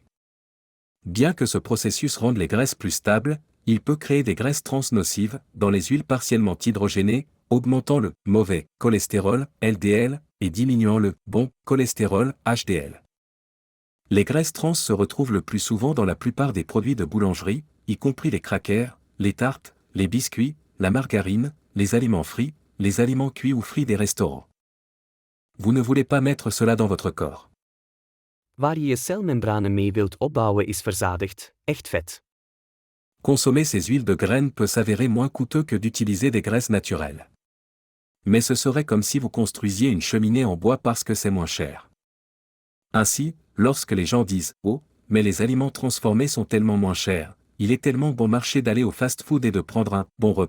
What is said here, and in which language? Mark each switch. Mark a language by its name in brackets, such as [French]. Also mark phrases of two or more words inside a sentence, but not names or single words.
[French] Bien que ce processus rende les graisses plus stables, il peut créer des graisses trans nocives dans les huiles partiellement hydrogénées, augmentant le mauvais cholestérol LDL et diminuant le bon cholestérol HDL. Les graisses trans se retrouvent le plus souvent dans la plupart des produits de boulangerie, y compris les crackers, les tartes, les biscuits, la margarine, les aliments frits, les aliments cuits ou frits des restaurants. Vous ne voulez pas mettre cela dans votre corps. [Dutch] Waar je je celmembranen mee wilt opbouwen is verzadigd, echt vet. [French] Consommer ces huiles de graines peut s'avérer moins coûteux que d'utiliser des graisses naturelles. Mais ce serait comme si vous construisiez une cheminée en bois parce que c'est moins cher. Ainsi, lorsque les gens disent « Oh, mais les aliments transformés sont tellement moins chers, il est tellement bon marché d'aller au fast-food et de prendre un bon repas.